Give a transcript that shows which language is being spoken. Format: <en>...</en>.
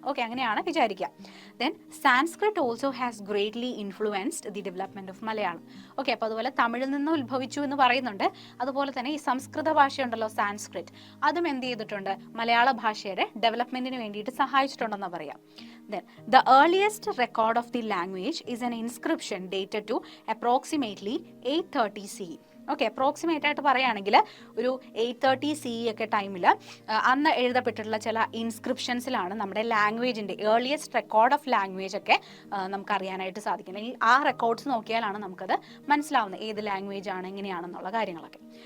<ml>Okay, അങ്ങനെയാണ് വിചാരിക്കുക.</ml> <en>Then Sanskrit also has greatly influenced the development of Malayalam.</en> <ml>Okay, അപ്പോൾ അതുപോലെ തമിഴിൽ നിന്ന് ഉത്ഭവിച്ചു എന്ന് പറയുന്നുണ്ട്. അതുപോലെ തന്നെ ഈ സംസ്കൃത ഭാഷയുണ്ടല്ലോ സാൻസ്ക്രിറ്റ്, അതും എന്ത് ചെയ്തിട്ടുണ്ട്? മലയാള ഭാഷയുടെ ഡെവലപ്മെന്റിന് വേണ്ടിയിട്ട് സഹായിച്ചിട്ടുണ്ടെന്ന് പറയാം.</ml> <en>Then the earliest record of the language is an inscription dated to approximately 830 CE.</en> <ml>Okay, approximate ആയിട്ട് പറയുകയാണെങ്കിൽ ഒരു 830 CE ഒക്കെ ടൈമിൽ അന്ന് എഴുതപ്പെട്ടിട്ടുള്ള ചില ഇൻസ്ക്രിപ്ഷൻസിലാണ് നമ്മുടെ ലാംഗ്വേജിൻ്റെ ഏർലിയസ്റ്റ് റെക്കോർഡ് ഓഫ് ലാംഗ്വേജ് ഒക്കെ നമുക്ക് അറിയാനായിട്ട് സാധിക്കും. അല്ലെങ്കിൽ ആ റെക്കോർഡ്സ് നോക്കിയാലാണ് നമുക്കത് മനസ്സിലാവുന്നത് ഏത് ലാംഗ്വേജ് ആണ് എങ്ങനെയാണെന്നുള്ള കാര്യങ്ങളൊക്കെ.</ml>